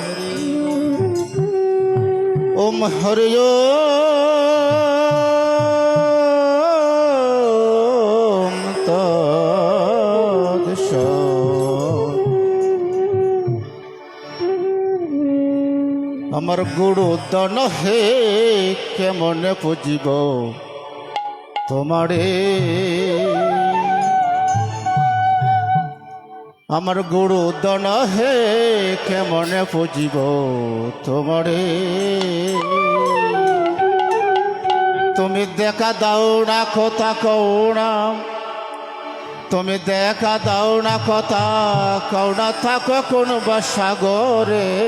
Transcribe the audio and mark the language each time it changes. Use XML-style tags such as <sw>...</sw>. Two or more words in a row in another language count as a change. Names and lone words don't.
<sa>Om Hari Om Tat Sat.</sa> <bn>আমার গুরু দনা হে কেমনে পুজিব তোমারে আমার গুরু দনা হে কেমনে পুজিব তোমারে তুমি দেখা দাও না কথা কও না, তুমি দেখা দাও না কথা কও না, থাকো কোন বা সাগরে।</bn>